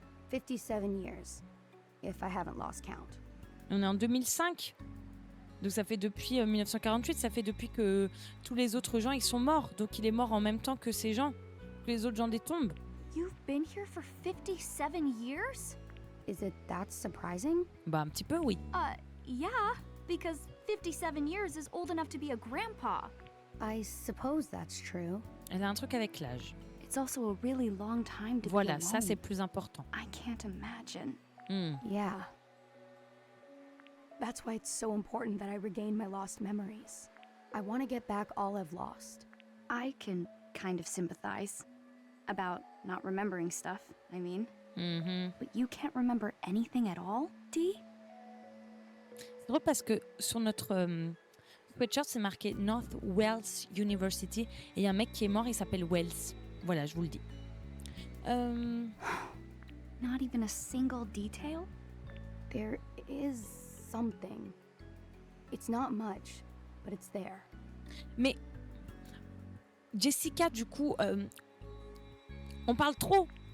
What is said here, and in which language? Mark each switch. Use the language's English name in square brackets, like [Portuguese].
[English] 57 years, if I haven't lost count. [French] On est en 2005. Donc ça fait depuis 1948, ça fait depuis que tous les autres gens ils sont morts. Donc il est mort en même temps que ces gens, que les autres gens des tombes. [English] You've been here for 57 years? Is it that surprising? [French] Bah un petit peu oui. [English] Yeah, because 57 years is old enough to be a grandpa. I suppose that's true. [French] Elle a un truc avec l'âge. [English] It's also a really long time to be [French] Voilà, [English] alone. [French] ça c'est plus important. [English] I can't imagine. Yeah. That's why it's so important that I regain my lost memories. I want to get back all I've lost. I can kind of sympathize about not remembering stuff, I mean. But you can't remember anything at all, Dee? [French] C'est drôle parce que sur notre sweatshirt c'est marqué North Wales University et il y a un mec qui est mort, il s'appelle Wells. Voilà, je vous le dis. [English] Not even a single detail? There is something. It's not much, but it's there. [French] Mais Jessica, du coup, on parle trop.